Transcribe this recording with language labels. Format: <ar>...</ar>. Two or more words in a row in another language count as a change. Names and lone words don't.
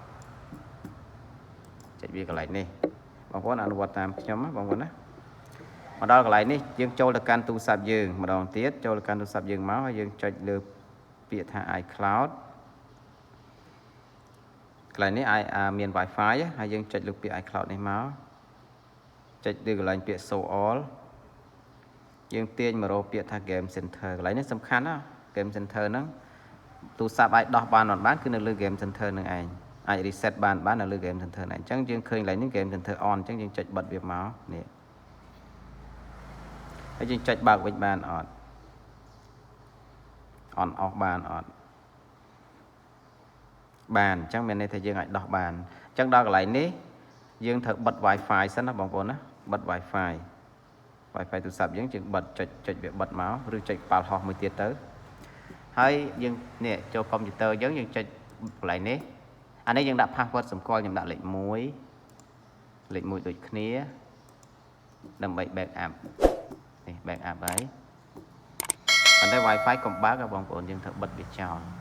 <km>ចុចវាកន្លែងនេះបងប្អូនអនុវត្តតាមខ្ញុំណាបងប្អូនណាមកដល់កន្លែងនេះយើងចូលទៅកាន់ទូរស័ព្ទយើងម្ដងទៀតចូលទៅកាន់ទូរស័ព្ទយើងមកហើយយើងចុចលើពាក្យថា iCloud កន្លែងនេះមាន Wi-Fi ហើយយើងចុចលើពាក្យ iCloud នេះមកចុចលើកន្លែងពាក្យ</km> <en>show all</en> <km>យើងទាញមករកពាក្យថា Game Center កន្លែងនេះសំខាន់ណា Game Center ហ្នឹងទូរស័ព្ទអាចដោះបានអត់បានគឺនៅលើ Game Center នឹងឯងអាច reset បាននៅលើ Game Center ហ្នឹងអញ្ចឹងយើងឃើញកន្លែងនេះ Game Center on អញ្ចឹងយើងចុចបិទវាមកនេះហើយយើងចុចបើកវិញបានអត់</km> <en>on off</en> <km>បានអត់បានអញ្ចឹងមានន័យថាយើងអាចដោះបានអញ្ចឹងដល់កន្លែងនេះយើងត្រូវបិទ Wi-Fi សិន ណាបងប្អូនណាបិទ Wi-Fi ទូរស័ព្ទយើងបិទចុចវាបិទមកឬចុចប៉ាល់ហោះមួយទៀតទៅ ហើយយើងនេះចូលកុំព្យូទ័រយើងចុចកន្លែងនេះអានេះយើងដាក់ password សម្គាល់ខ្ញុំដាក់លេខ1ដូចគ្នាដើម្បី backup នេះ backup ហើយប៉ុន្តែ Wi-Fi កុំបើកបងប្អូនយើងត្រូវបិទវាចោល</km>